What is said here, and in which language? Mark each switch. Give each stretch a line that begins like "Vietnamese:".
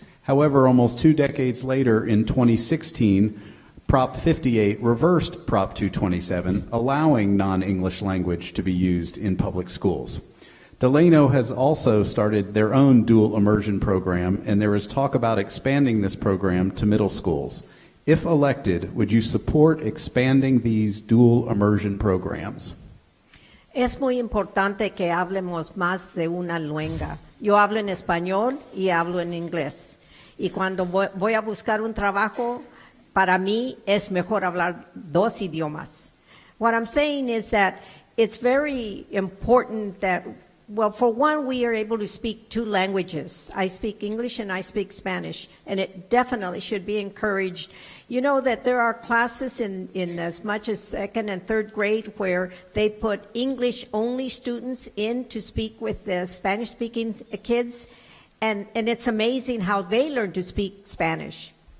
English: However, almost 2 decades later, in 2016, Prop 58 reversed Prop 227, allowing non-English language to be used in public schools. Delano has also started their own dual immersion program, and there is talk about expanding this program to middle schools. If elected, would you support expanding these dual immersion programs?
Spanish: Es muy importante que hablemos más de una lengua. Yo hablo en español y hablo en inglés. Y cuando voy a buscar un trabajo, para mí es mejor hablar dos idiomas.
English: What I'm saying is that it's very important that, well, for one, we are able to speak two languages. I speak English and I speak Spanish, and it definitely should be encouraged. You know that there are classes in as much as second and third grade where they put English-only students in to speak with the Spanish-speaking kids, and it's amazing how they learn to speak Spanish.